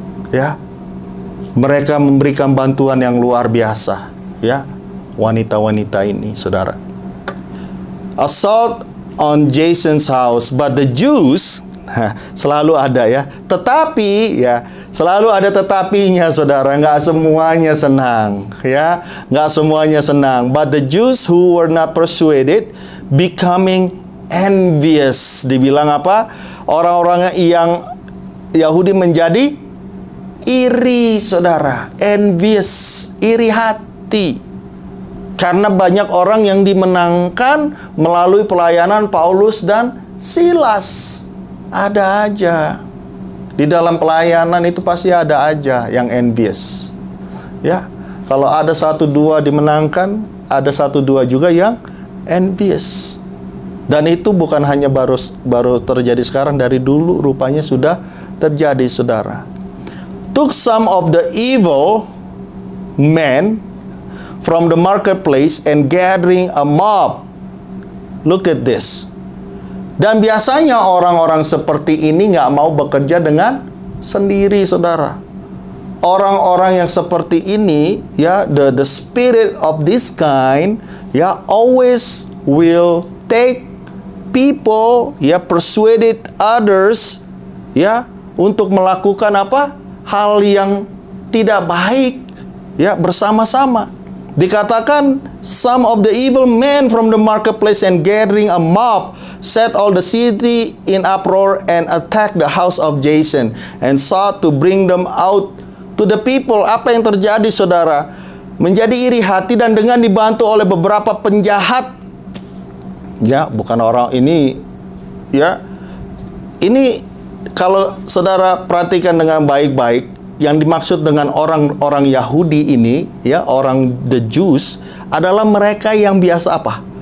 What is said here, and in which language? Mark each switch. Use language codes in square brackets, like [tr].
[id] Ya. Mereka memberikan bantuan yang luar biasa, ya. Wanita-wanita ini, saudara. [en] Assault on Jason's house, but the Jews, [id] selalu ada ya. Tetapi ya, selalu ada tetapinya, saudara. Nggak semuanya senang, ya. Nggak semuanya senang. [en] But the Jews who were not persuaded becoming envious. [id] Dibilang apa? Orang-orang yang Yahudi menjadi iri, saudara. Envious, iri hati. Karena banyak orang yang dimenangkan melalui pelayanan Paulus dan Silas. Ada aja. Di dalam pelayanan itu pasti ada aja yang envious. Ya, kalau ada 1-2 dimenangkan, ada 1-2 juga yang envious. Dan itu bukan hanya baru terjadi sekarang, dari dulu rupanya sudah terjadi, saudara. [en] Took some of the evil men from the marketplace and gathering a mob. Look at this. [id] Dan biasanya orang-orang seperti ini nggak mau bekerja dengan sendiri, saudara. Orang-orang yang seperti ini, [en] ya, the spirit of this kind, ya, always will take people, ya, persuaded others, ya, [id] untuk melakukan apa? Hal yang tidak baik, ya, bersama-sama. Dikatakan [en] some of the evil men from the marketplace and gathering a mob set all the city in uproar and attacked the house of Jason and sought to bring them out to the people. [id] Apa yang terjadi, saudara? Menjadi iri hati dan dengan dibantu oleh beberapa penjahat. Ya, bukan orang ini, ya. Ini kalau saudara perhatikan dengan baik-baik, yang dimaksud dengan orang-orang Yahudi ini, ya, orang the Jews, adalah mereka yang biasa apa?